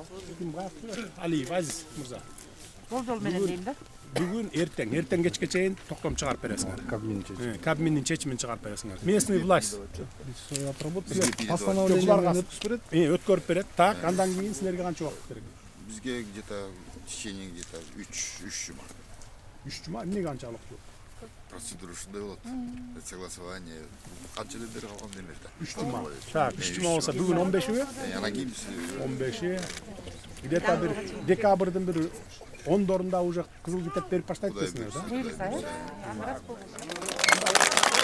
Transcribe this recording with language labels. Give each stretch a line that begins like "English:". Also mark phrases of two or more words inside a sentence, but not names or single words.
Kyrgyz: Алиев Азиз мырза. Болжол менен дейм да. Бүгүн эртең кечке чейин токтом чыгарып бересиңер. Кабминдин чечимин чыгарып бересиңер.
Russian: Местный власть постановление
Kyrgyz: өткөрүп берет. Так, андан кийин силерге канча убакыт керек? Бизге
Russian: где-то в течение где-то
Kyrgyz: 3 жума. 3 жума эмне канчалык? Процедура ушундай болот. Согласование канча эле бери калган демекте. 3 жума. Так, 3 жума болсо бүгүн 15-и? Анан кийин 15-и. Где-то бир декабрдын бир 10-дорунда уже кызыл китеп берип баштайт дейсиңер да?